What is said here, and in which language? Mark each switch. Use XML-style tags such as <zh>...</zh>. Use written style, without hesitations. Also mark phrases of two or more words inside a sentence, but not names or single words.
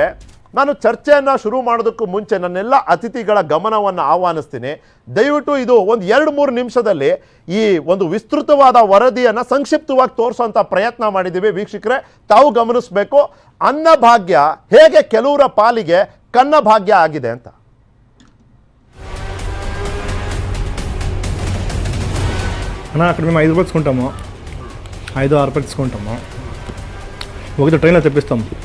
<kn>ನಾನು ಚರ್ಚೆಯನ್ನು ಶುರು ಮಾಡೋದಕ್ಕೂ ಮುಂಚೆ ನನ್ನೆಲ್ಲ ಅತಿಥಿಗಳ ಗಮನವನ್ನು ಆಹ್ವಾನಿಸ್ತೀನಿ. ದಯವಿಟ್ಟು ಇದು ಒಂದು 2-3 ನಿಮಿಷದಲ್ಲಿ ಈ ಒಂದು ವಿಸ್ತೃತವಾದ ವರದಿಯನ್ನು ಸಂಕ್ಷಿಪ್ತವಾಗಿ ತೋರಿಸುವಂಥ ಪ್ರಯತ್ನ ಮಾಡಿದ್ದೀವಿ. ವೀಕ್ಷಕರೇ, ತಾವು ಗಮನಿಸಬೇಕು, ಅನ್ನಭಾಗ್ಯ ಹೇಗೆ ಕೆಲವರ ಪಾಲಿಗೆ ಕನ್ನಭಾಗ್ಯ ಆಗಿದೆ ಅಂತ.</kn> <te>అక్కడ మేము ₹5 తీసుకుంటాము, 5-6 రూపాయలు తీసుకుంటాము. ఒకటి ట్రైన్లో తెప్పిస్తాము.</te>